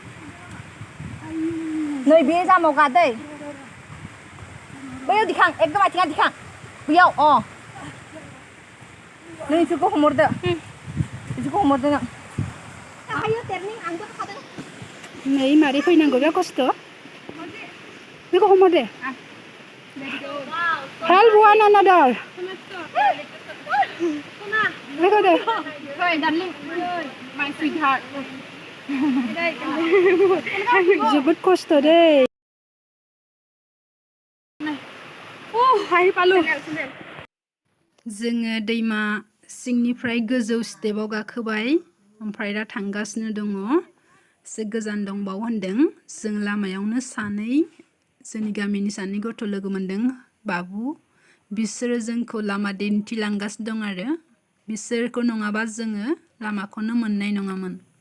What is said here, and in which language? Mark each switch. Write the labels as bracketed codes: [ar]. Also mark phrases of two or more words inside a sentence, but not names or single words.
[brx] नै बे जामाव गादै बैयाव दिखां एकदम आथिङा दिखां बैयाव नै इसोरखौ हमहरदो इसोरखौ हमहरदो नों थाहायो टेरनिं आंबो थादों नै मारै फैनांगौ बे खस्थ' बेखौ हमहरदे [en] help one another look at it hey darling my sweetheart [brx] जोबोद खस्थ' दे हाय पालु जोङो दैमा सिंनिफ्राय गोजौ स्टेपआव गाखोबाय ओमफ्राय दा थांगासिनो दङ एसे गोजान दंबावो होनदों जों लामायावनो सानै जोंनि गामिनि सानै गथ' लोगो मोनदों बाबु बिसोरो जोंखौ लामा दिन्थिलांगासिनो दं आरो बिसोरखौ नङाबा जोङो लामाखौनो मोननाय नङामोन